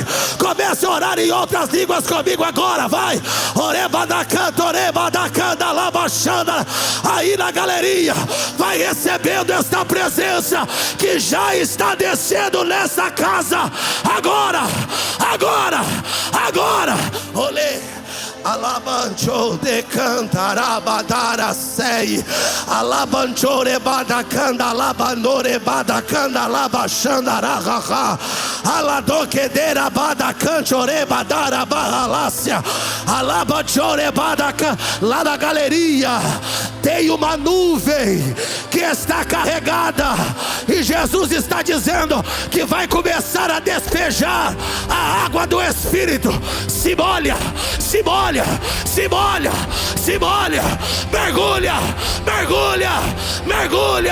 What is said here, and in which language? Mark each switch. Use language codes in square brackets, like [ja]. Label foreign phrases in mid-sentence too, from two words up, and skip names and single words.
[pt] Comece a orar em outras línguas comigo agora, vai. Aí na galeria, vai recebendo esta presença que já está descendo nessa casa. Agora, agora, agora. Olê. Alabancho de cantarabadara sei. Alabancho rebada canda alabanore bada canda alabachandaraha. Aladoquedera bada canchore badara barralácia. Alabancho rebada lá na galeria. Tem uma nuvem que está carregada e Jesus está dizendo que vai começar a despejar a água do Espírito. Se molha, se molha, se molha, se molha, mergulha, mergulha, mergulha.